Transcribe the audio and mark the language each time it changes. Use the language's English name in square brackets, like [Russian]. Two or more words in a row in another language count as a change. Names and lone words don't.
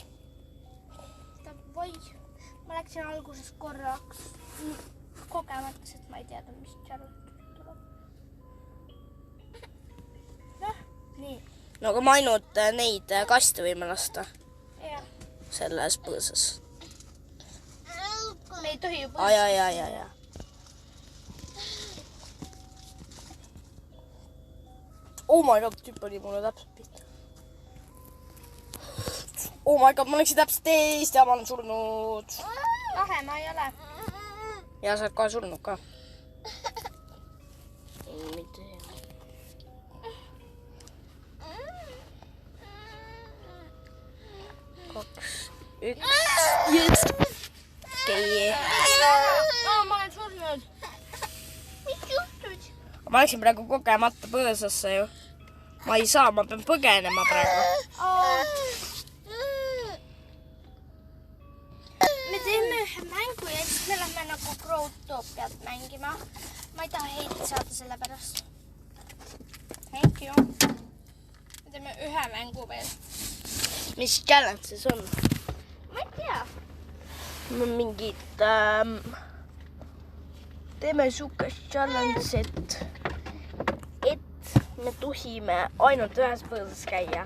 [Estonian] Voi, ma läksin alguses korraks kogemata, sest ma ei teadnud, mis challenge tuleb. Nii. No aga ma ainult neid kaste võime lasta. Jah. Selles põõsas. Me ei tohi ju põõsas. Ja. [English] Oh my god, [Estonian] tüüp oli mulle täpselt pihta. [English] Oh my god, [Estonian] ma läksin täpselt teist ja ma olen surnud. Lahe, ma ei ole. Ja sa oled kohe surnud ka. Mitte hea. Kaks, üks. Yes. Okei. Ma olen surnud. Mis juhtus? Ma läksin praegu kogemata põõsasse ju. Ma ei saa, ma pean põgenema praegu. Me teeme ühe mängu ja siis me lähme nagu Growtopiat mängima. Ma ei taha heiti saada selle pärast. [English] Thank you. [Estonian] Me teeme ühe mängu veel. Mis challenge siis on? Ma ei tea. Mingid... teeme sihukest challenge, et me tohime ainult ühes põõsas käia.